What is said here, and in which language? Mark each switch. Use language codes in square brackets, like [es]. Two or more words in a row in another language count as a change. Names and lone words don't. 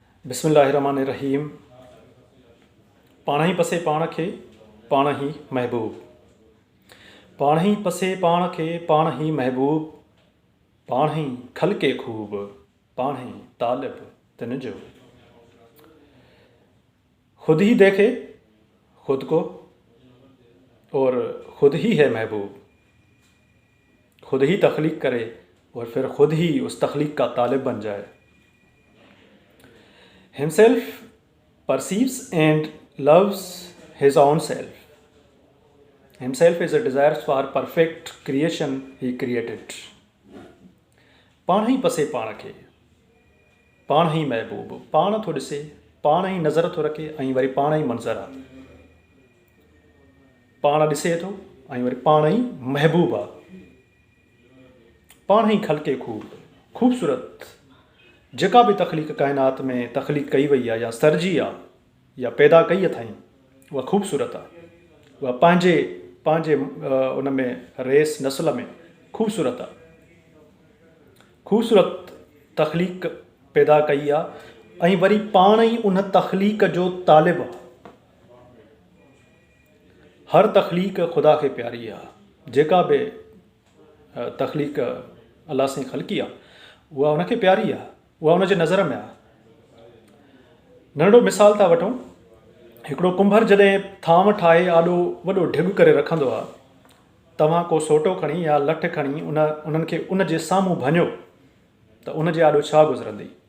[sd] बिस्मिल्लाहिर्रहमानिर्रहीम। पाण ही पसे पाण खे पाण ही महबूब। पाण ही पसे पाण खे पाण ही महबूब। पाण ही खलके खूब पाण ही तालिब तिन जो। [ur] خود ہی دیکھے خود کو اور خود ہی ہے محبوب. خود ہی تخلیق کرے اور پھر خود ہی اس تخلیق کا طالب بن جائے. [en] Himself perceives and loves his own self. Himself is a desire for perfect creation he created. [sd] पाण ही पसे पाण खे पाण ही महबूब। पाण थो ॾिसे, पाण ही नज़र थो रखे ऐं वरी पाण ही मंज़र आहे। पाण ॾिसे थो ऐं वरी पाण ही महबूब आहे। पाण ही खलके खूब, ख़ूबसूरत जेका भी तख्लीक कायनात में तख्लीक कई [ur] وہی ہے [sd] या सरजी आहे या पैदा कई अथई उहा ख़ूबसूरत आहे। उहा पंहिंजे उन में रेस नस्ल में ख़ूबसूरत आहे। ख़ूबसूरत तख्लीक पैदा कई आहे ऐं वरी पाण ही उन तख्लीक जो तालिब आहे। हर तख्लीक खुदा खे प्यारी आहे। जेका भी तख्लीक अल्लाह से ख़लकी आहे उहा उनखे प्यारी आहे, उहा उनजे नज़र में आहे। नंढो मिसाल था वठूं। हिकिड़ो कुंभर जॾहिं थांव ठाहे आॾो वॾो ढिघ करे रखंदो आहे, तव्हां को सोटो खणी या लठ खणी उन्हनि खे उन जे साम्हूं भञो त उन जे आॾो छा गुज़रंदी।